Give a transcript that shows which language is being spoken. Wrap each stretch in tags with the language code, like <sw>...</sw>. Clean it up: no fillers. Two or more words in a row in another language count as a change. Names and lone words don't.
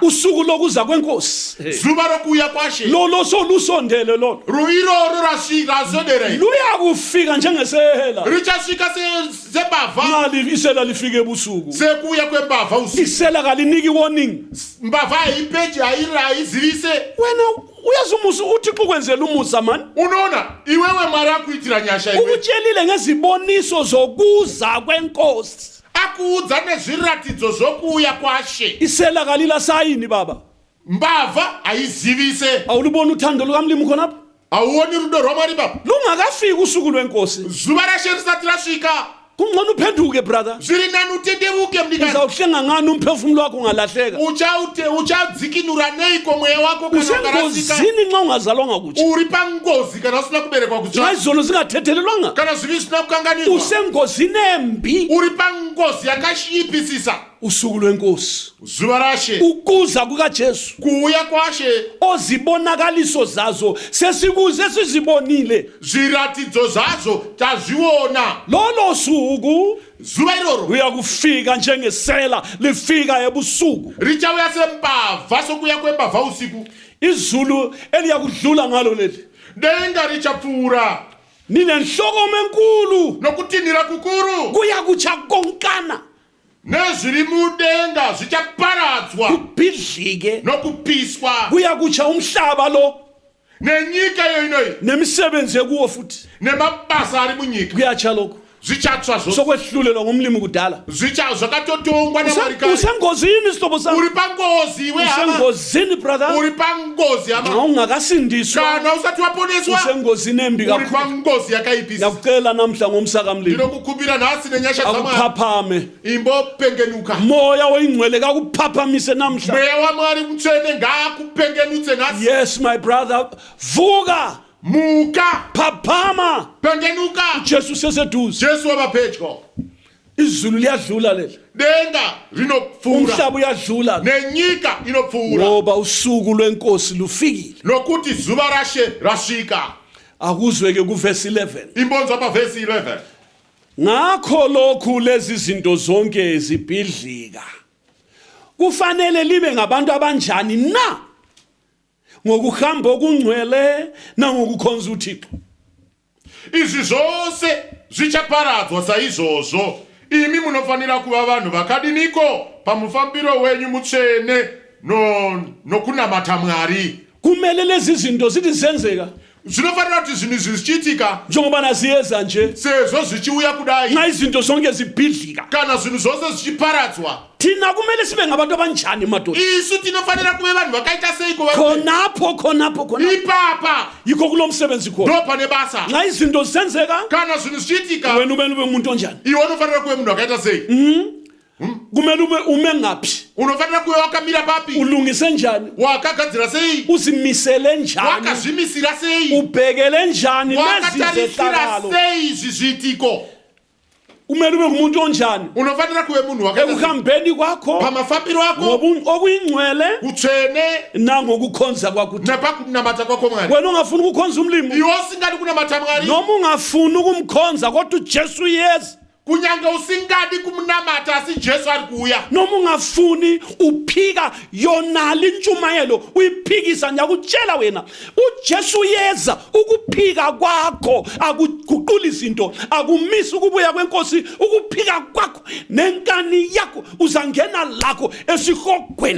<nd>Usuku lokuza kwenkosi</nd> <sn>Zuva rokuuya kwaShe</sn> <nd>lolo solusondele lolo</nd> <sn>iroro razodera</sn> <nd>luya kufika njengesela.</nd> <sn>richasvika sembavha.</sn> <nd>Nali isela lifike ebusuku.</nd> <sn>Sekuuya kwembavha usiku.</sn> <nd>Isela kaliniki warning.</nd> <sn>Mbavha haipeji haizivise.</sn> <nd>Wena uyazi umusa uThixo kwenzela umusa man.</nd> <sn>Unoona iwewe Mwari akuitira nyasha iwe.</sn> <nd>Ukutshelile ngeziboniso zokuza kwenkosi.</nd> <sn>Akuudza nezviratidzo zvokuuya kwaShe.</sn> <nd>Isela kalila sayini baba.</nd> <sn>Mbavha haizivise.</sn> <nd>Awulibona uthando lukaMlimu khonapha?</nd> <sn>Hauoni rudo rwaMwari baba?</sn> <nd>Lungakafiki usuku lwenkosi.</nd> <sn>Zuva raShe risati rasvika.</sn> <nd>Kungcono uphenduke brother.</nd> <sn>Zviri nani utendevuke mdikani.</sn> <nd>Uzawuhlenga ngani umphefumulo wakho ungalahleka?</nd> <sn>Uchadzikinura neiko mweya wako kana ukarasika?</sn> <nd>Usengozini nxa ungazalwanga kutsha.</nd> <sn>Uri pangozi kana usina kuberekwa kutsha.</sn> <nd>Nxa izono zingathethelelwanga.</nd> <sn>Kana zvivi zvisina kukanganirwa.</sn> <nd>Usengozini embi.</nd> <sn>Uri pangozi yakasvipisisa.</sn> <nd>Usuku lwenkosi.</nd> <sn>Zuva raShe.</sn> <nd>Ukuza kukaJesu.</nd> <sn>Kuuya kwaShe.</sn> <nd>Ozibonakaliso zazo sesikuze sizibonile.</nd> <sn>Zviratidzo zvazo tazviona.</sn> <nd>Lolo suku</nd> <sn>Zuva iroro</sn> <nd>uyakufika njengesela lifika ebusuku.</nd> <sn>richauya sembavha sokuuya kwembavha usiku.</sn> <nd>Izulu eliyakudlula ngalo leli</nd> <sn>Denga richapfuura</sn> <nd>ninenhlokomo enkulu.</nd> <sn>nokutinhira kukuru.</sn> <nd>Kuyakutsha konkana</nd> <sn>Nezviri mudenga zvichaparadzwa</sn> <nd>kubhidlike.</nd> <sn>nokupiswa.</sn> <nd>Kuyakutsha umhlaba lo</nd> <sn>Nenyika yoinoyi</sn> <nd>nemisebenzi ekuwo futhi</nd> <sn>nemabasa ari munyika</sn> <nd>kuyatsha lokho.</nd> <sn>zvichatsva zvose.</sn> <nd>Sokwehlulelwa ngumlimi kudala.</nd> <sn>Zvakatotongwa naMwari kare.</sn> <nd>Usengozini sihlobo sami.</nd> <sn>Uri pangozi iwe hama.</sn> <nd>Usengozini brother.</nd> <sn>Uri pangozi hama.</sn> <nd>Nxa ungakasindiswa</nd> <sn>Kana usati waponeswa.</sn> <nd>usengozini embi</nd> <sn>Uri</sn> <nd>kakhulu.</nd> <sn>pangozi yakaipisa.</sn> <nd>Nakucela namhla ngomsaka mlimi</nd> <sn>Ndinokukumbira nhasi nenyasha dzaMwari.</sn> <nd>akuphaphame.</nd> <sn>Imbopengenuka.</sn> <nd>Moya oyingcwele kakuphaphamise namhla.</nd> <sn>Mweya waMwari mutsvene ngaakupengenutse nhasi.</sn> <en>Yes my brother.</en> <nd>Vuka.</nd> <sn>Muka.</sn> <nd>Phaphama.</nd> <sn>Pengenuka.</sn> <nd>Jesu seseduze.</nd> <sn>Jesu wabapedyo.</sn> <nd>Izulu liyadlula leli.</nd> <sn>Denga rinopfuura.</sn> <nd>Umhlaba uyadlula.</nd> <sn>Nenyika inopfuura.</sn> <nd>Ngoba usuku lwenkosi lufikile.</nd> <sn>Nokuti zuva raShe rasvika.</sn> <nd>Akuzweke kuverse 11.</nd> <sn>Imbonzwa pavhesi 11.</sn> <nd>Ngakho lokhu lezi zinto zonke zibhidlika. Kufanele libe ngabantu abanjani na? Ngokuhamba okungcwele nangokukhonza uThixo.</nd> <sn>Izvi zvose zvichaparadzwa saizvozvo. Imi munofanira kuva vanhu vakadiniko pamufambiro wenyu mutsvene nokunamata Mwari.</sn> <nd>Kumele lezi zinto zithi zenzeka</nd> <sn>Zvinofanira kuti zvinhu izvi zvichiitika</sn> <nd>njengoba naziyeza nje.</nd> <sn>sezvo zvichiuya kudai.</sn> <nd>Nxa izinto zonke zibhidlika.</nd> <sn>Kana zvinhu zvose zvichiparadzwa.</sn> <nd>Thina kumele sibe ngabantu abanjani madoda?</nd> <sn>Isu tinofanira kuve vanhu vakaita seiko.</sn> <nd>Khonapho.</nd> <sn>Ipapa</sn> <nd>Yikho kulomsebenzi khona.</nd> <sn>ndo pane basa.</sn> <nd>Nxa izinto zenzeka</nd> <sn>Kana zvinhu zvichiitika</sn> <nd>wena ube umuntu onjani?</nd> <sn>iwe unofanira kuve munhu wakaita sei.</sn> <nd>Kumele ume ngaphi?</nd> <sn>Unofanira kuve wakamira papi.</sn> <nd>Ulungise njani?</nd> <sn>Wakagadzira sei.</sn> <nd>Uzimisele njani?</nd> <sn>Wakazvimisira sei.</sn> <nd>Ubhekele njani lezi</nd> <sn>Wakatarisira</sn> <nd>zehlakalo?</nd> <sn>sei izvi zviitiko.</sn> <nd>Kumele ube ngumuntu onjani?</nd> <sn>Unofanira kuve munhu wakaita sei.</sn> <nd>Ekuhambeni kwakho</nd> <sn>Pamafambiro ako</sn> <nd>okuyingcwele</nd> <sn>kutsvene</sn> <nd>nangokukhonza kwakho.</nd> <sn>nepakunamata kwako Mwari.</sn> <nd>Wena ungafuni ukukhonza umlimi</nd> <sn>Iwe usingadi kunamata Mwari.</sn> <nd>noma ungafuni ukumkhonza kodwa uJesu yes.</nd> <sn>Kunyange usingadi kumunamata asi Jesu ari kuuya.</sn> <nd>Noma ungafuni uphika yonali intshumayelo uyiphikisa nyakutshela wena uJesu yeza ukuphika kwakho akuguqula izinto akumisi ukubuya kwenkosi ukuphika kwakho nenkani yakho uzangena lakho esihogweni.</nd>